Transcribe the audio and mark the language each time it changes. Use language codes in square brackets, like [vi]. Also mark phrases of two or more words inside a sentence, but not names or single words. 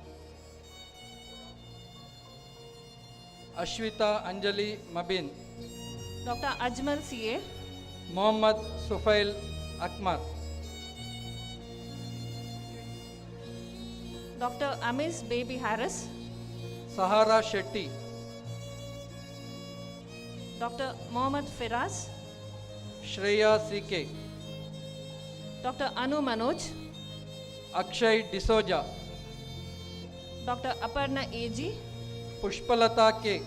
[en] Ashwita Anjali Mabin. Dr. Ajmal CA, Mohammad Sufail Akmar. Dr. Amis Baby Harris, Sahara Shetty. Dr. Mohammad Firaz, Shreya CK. Dr. Anu Manoj, Akshay D'Souza. Dr. Aparna AG, Pushpalata K.